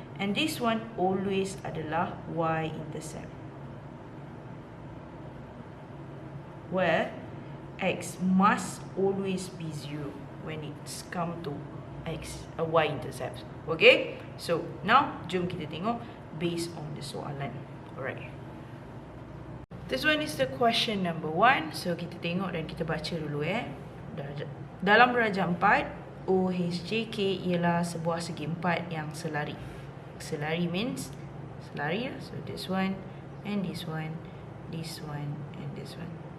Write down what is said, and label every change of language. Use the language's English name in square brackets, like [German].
[English] And this one always adalah y-intercept, where x must always be 0 when it's come to y-intercept. Okay? So, now, [Malay] jom kita tengok [English] based on the soalan. Alright. This one is the question number 1. [Malay] So, kita tengok dan kita baca dulu Dalam darjah 4, OHJK ialah sebuah segi 4 yang selari. [English] Selari means selari. So, this one and this one, this one and this one.